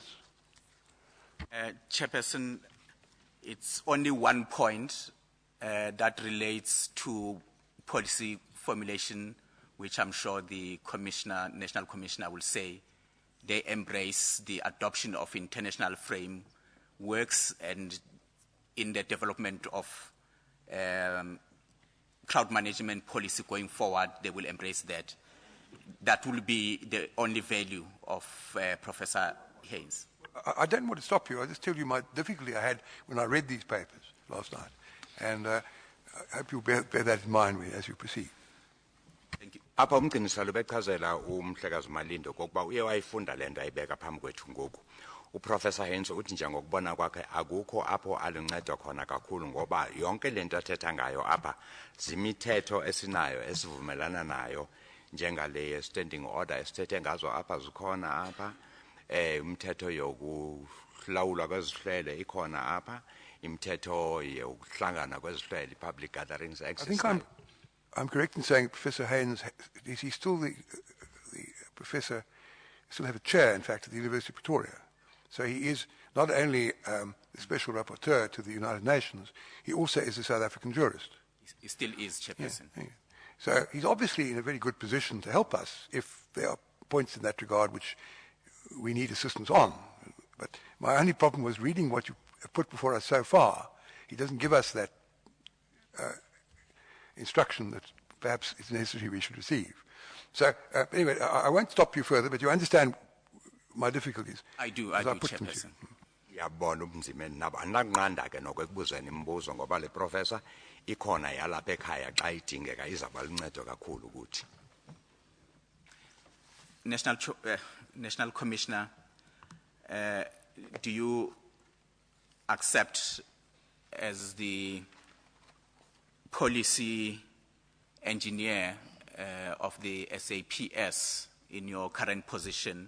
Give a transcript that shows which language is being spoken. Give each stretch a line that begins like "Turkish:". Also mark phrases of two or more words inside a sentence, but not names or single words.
English: Chairperson, it's only one point that relates to policy formulation, which I'm sure the National Commissioner will say they embrace the adoption of international frameworks, and in the development of crowd management policy going forward, they will embrace that. That will be the only value of Professor Haynes. I don't want to stop you. I just tell you my difficulty I had when I read these papers last night. And I hope you'll bear that in mind as you proceed. Thank you.
Xhosa: Apha umqiniselo bechazela umhlekazi Malindo kokuba uye wayifunda lento ayibeka phambi kwethu ngoku. Uprofessor Haynes uthi njengokubona kwakhe akukho apho aluncedo khona kakhulu ngoba yonke lento athetha ngayo apha zimithetho esinayo esivumelana nayo njengale standing order esithethe ngazo apha zikhona apha umthetho yokulawulwa kwezihlele ikhona apha imithetho yokuhlangana kwezihlele
English: public gatherings access. I think I'm correct in saying Professor Haynes, he's still the professor, still have a chair, in fact, at the University of Pretoria. So he is not only the special rapporteur to the United Nations, he also is a South African jurist. He still is, Chairperson. Yeah. So he's obviously in a very good position to help us if there are points in that regard which we need assistance on. But my only problem was reading what you have put before us so far. He doesn't give us that instruction that perhaps it's necessary we should receive. So anyway, I won't stop you further, but you understand my difficulties. I do, Chairperson.
Xhosa: Yabona ubunzima nabo andanqanda ke nokubuzana imibuzo ngoba le professor ikhona yalapha ekhaya xa idingeka izaba luncedo kakhulu ukuthi.
English: National Commissioner, do you accept as the policy engineer of the SAPS in your current position?